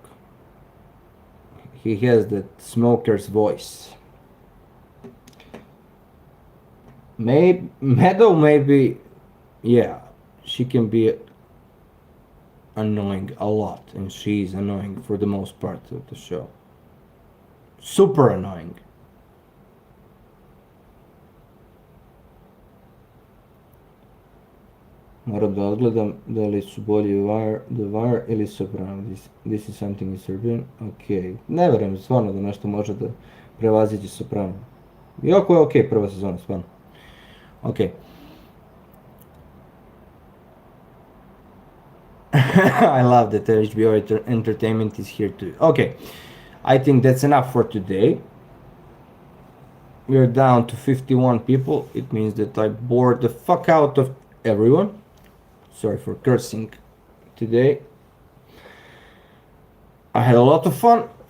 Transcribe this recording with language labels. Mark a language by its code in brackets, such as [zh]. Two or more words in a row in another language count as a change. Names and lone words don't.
[en] He has that smoker's voice. Meadow maybe, yeah, she can be annoying a lot, and she's annoying for the most part of the show. Super annoying. [sr] Moram da odgledam da li su bolji The Wire ili Sopranos. [en] This is something in Serbian. [sr] Ok. Ne verujem stvarno da nešto može da prevaziđe Soprano. Iako je ok prva sezona, stvarno. Ok. [en] I love that HBO Entertainment is here too. Okay. I think that's enough for today. We're down to 51 people. It means that I bored the fuck out of everyone. Sorry for cursing today. I had a lot of fun.